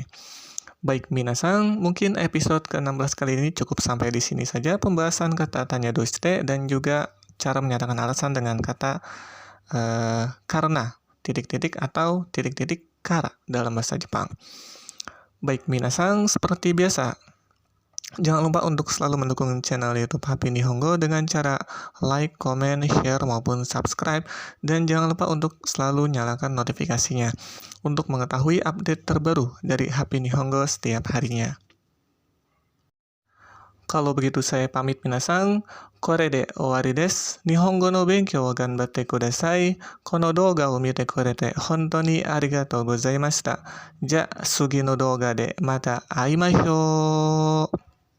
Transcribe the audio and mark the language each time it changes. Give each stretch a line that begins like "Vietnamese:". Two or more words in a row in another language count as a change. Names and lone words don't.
Indonesian: Baik minasang, mungkin episode ke-16 kali ini cukup sampai di sini saja pembahasan kata tanya doshite dan juga cara menyatakan alasan dengan kata karena titik-titik atau titik-titik kara dalam bahasa Jepang. Baik minasang, seperti biasa, jangan lupa untuk selalu mendukung channel YouTube Happy Nihongo dengan cara
English: like, comment, share,
Indonesian: maupun subscribe. Dan jangan lupa untuk selalu nyalakan notifikasinya untuk mengetahui update terbaru dari Happy Nihongo setiap harinya. Kalau begitu saya pamit minasang,
Japanese: これで終わりです. 日本語の勉強を頑張ってください。この動画を見てくれて本当にありがとうございました. じゃ、次の動画でまた会いましょう.